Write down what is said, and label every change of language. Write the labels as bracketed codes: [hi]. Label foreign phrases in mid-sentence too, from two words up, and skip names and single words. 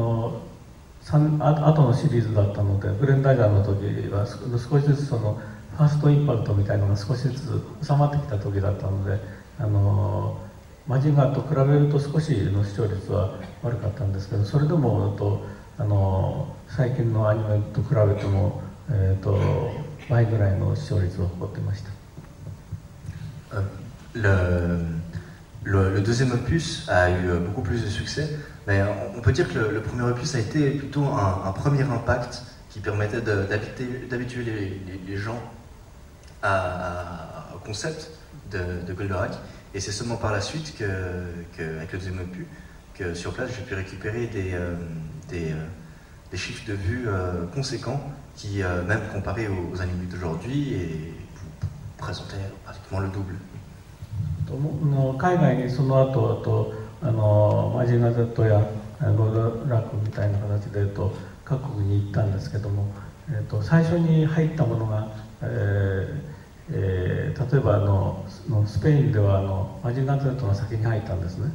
[ja] 後のシリーズだったので、ブレンダイザーの時は少しずつそのファーストインパクトみたいなのが少しずつ収まってきた時だったので、マジンガーと比べると少しの視聴率は悪かったんですけど、それでも最近のアニメと比べても、倍ぐらいの視聴率を誇ってました。 [fr] Le deuxième opus a eu beaucoup plus de succès, mais on peut dire que le premier opus a été plutôt un premier impact qui permettait d'habituer les gens au concept de Goldorak. Et c'est seulement par la suite qu'avec le deuxième opus, que sur place j'ai pu récupérer des chiffres de vues conséquents qui, même comparés aux animés d'aujourd'hui, présentaient pratiquement le double. [ja] 海外にその後マジンガー Z やゴールドラックみたいな形で各国に行ったんですけども、最初に入ったものが、例えばスペインではマジンガー Z が先に入ったんですね。